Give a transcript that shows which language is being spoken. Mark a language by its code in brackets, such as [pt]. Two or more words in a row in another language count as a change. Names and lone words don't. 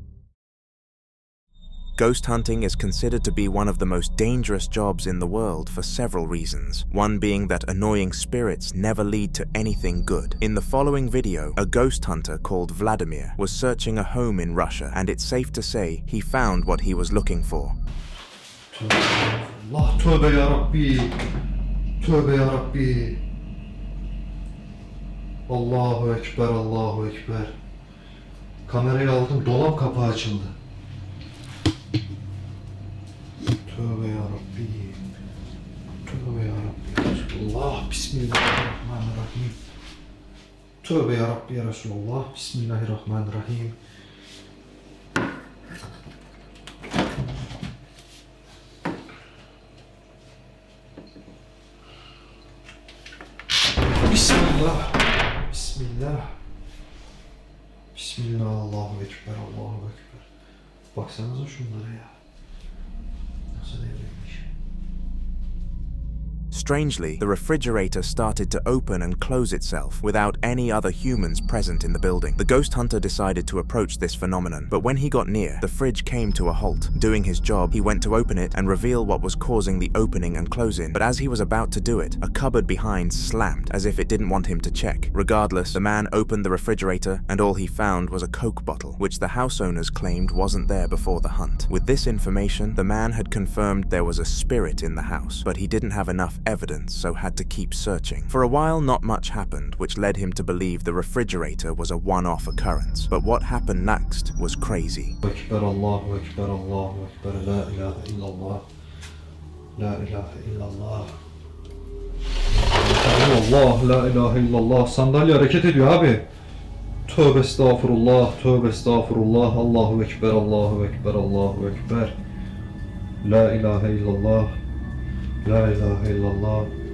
[en] Ghost hunting is considered to be one of the most dangerous jobs in the world for several reasons, one being that annoying spirits never lead to anything good. In the following video, a ghost hunter called Vladimir was searching a home in Russia, and it's safe to say he found what he was looking for. [tr] Allah, tövbe ya Rabbi. Tövbe ya Rabbi. [ar] الله أكبر، الله أكبر. [tr] Kamerayı aldım, dolap kapağı açıldı. Tövbe ya Rabbi. Tövbe ya Rabbi ya Resulullah. [ar] بسم الله الرحمن الرحيم. [tr] Tövbe ya Rabbi ya Resulullah. [ar] بسم الله الرحمن الرحيم. بسم الله. بسم الله. بسم الله. الله أكبر. الله أكبر. [tr] Baksanıza şunlara ya. [en] Strangely, the refrigerator started to open and close itself without any other humans present in the building. The ghost hunter decided to approach this phenomenon, but when he got near, the fridge came to a halt. Doing his job, he went to open it and reveal what was causing the opening and closing, but as he was about to do it, a cupboard behind slammed, as if it didn't want him to check. Regardless, the man opened the refrigerator and all he found was a Coke bottle, which the house owners claimed wasn't there before the hunt. With this information, the man had confirmed there was a spirit in the house, but he didn't have enough evidence, so had to keep searching. For a while, not much happened, which led him to believe the refrigerator was a one-off occurrence. But what happened next was crazy. [ar] أكبر، الله أكبر، الله أكبر، لا إله إلا الله، لا إله إلا الله. الله، لا إله إلا الله. [tr] Sandalye hareket ediyor abi. Tövbe estağfurullah, tövbe estağfurullah. [ar] الله أكبر، الله أكبر، الله أكبر. لا إله إلا الله، لا إله إلا الله.